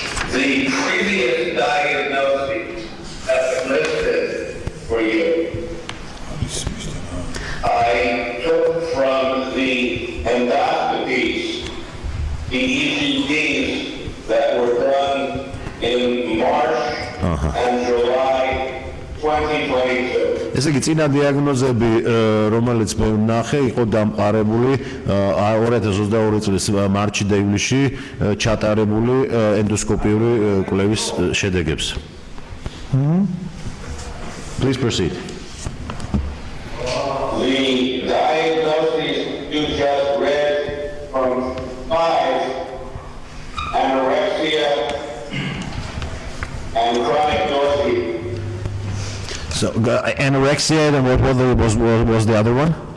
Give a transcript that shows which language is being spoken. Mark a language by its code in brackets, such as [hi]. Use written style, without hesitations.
[en] The previous diagnoses that were listed for you, I took from the endoscopies, the ECGs that were done in March and July 2022. [ka] ესე იგი წინა დიაგნოზები რომელიც მე ვნახე იყო დამყარებული 2022 წლის მარტში და ივლისში ჩატარებული ენდოსკოპიური კვლევის შედეგებს. [en] Please proceed. The diagnoses you just read from 5, anorexia and chronic nausea. So anorexia and what was the other one?